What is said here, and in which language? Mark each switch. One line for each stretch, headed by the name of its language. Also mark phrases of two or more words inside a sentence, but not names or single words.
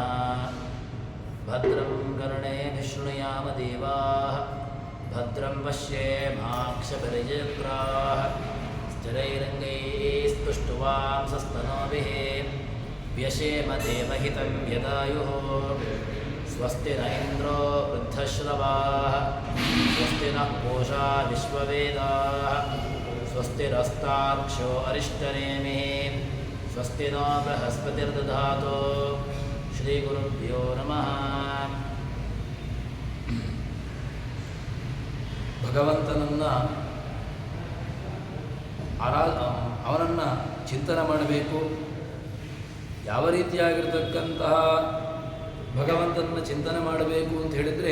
Sanskrit: भद्रं कर्णेभिः शृणुयाम देवाः भद्रं पश्येमाक्षभिर्यजत्राः स्थिरैरङ्गैस्तुष्टुवांसस्तनोभिः व्यशेम देवहितं यदायुः स्वस्ति न इन्द्रो वृद्धश्रवाः स्वस्ति नः पूषा विश्ववेदाः स्वस्तिरस्तार्क्ष्यो अरिष्टनेमिः स्वस्ति नो बृहस्पतिर्दधातु। ಶ್ರೀಗುರುಭ್ಯೋ ನಮಃ.
Kannada: ಭಗವಂತನನ್ನು ಅವನನ್ನು ಚಿಂತನೆ ಮಾಡಬೇಕು. ಯಾವ ರೀತಿಯಾಗಿರ್ತಕ್ಕಂತಹ ಭಗವಂತನನ್ನು ಚಿಂತನೆ ಮಾಡಬೇಕು ಅಂತ ಹೇಳಿದರೆ